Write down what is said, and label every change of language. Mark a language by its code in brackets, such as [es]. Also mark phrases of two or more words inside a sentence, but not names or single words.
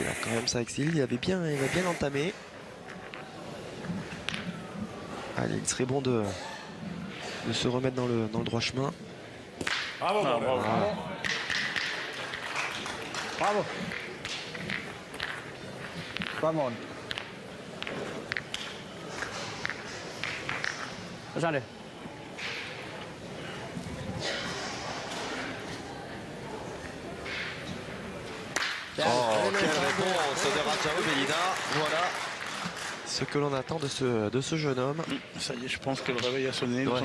[fr] Là, quand même, ça exile. Il avait bien entamé. Allez, il serait bon de se remettre dans le droit chemin. Bravo, Ah, bravo. [en] Bravo. Come on. [da] Hvad så er det? [fr] Oh, quelle réponse de Rajao Bellina. Voilà ce que l'on attend de ce jeune homme. Ça y est, je pense que le réveil a sonné de